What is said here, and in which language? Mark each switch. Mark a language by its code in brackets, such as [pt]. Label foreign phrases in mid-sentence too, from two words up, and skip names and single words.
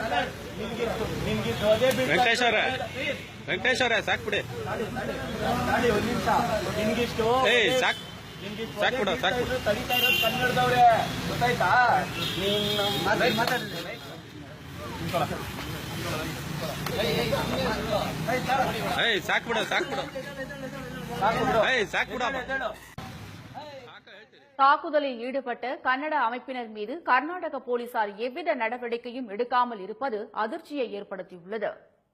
[kn] ವೆಂಕಟೇಶ್ವರ ಸಾಕ್ಬಿಡಿ ಏಯ್ ಸಾಕ್ಬಿಡು ಸಾಕ್ಬಿಡು ಕನ್ನಡದವ್ರೆ ಗೊತ್ತಾಯ್ತಾ ಏಯ್ ಸಾಕ್ಬಿಡು ಸಾಕ್ಬಿಡು ಏಯ್ ಸಾಕ್ಬಿಡು [ta] தாக்குதலில் ஈடுபட்ட கன்னட அமைப்பினர் மீது கர்நாடக போலீசார் எவ்வித நடவடிக்கையும் எடுக்காமல் இருப்பது அதிர்ச்சியை ஏற்படுத்தியுள்ளது.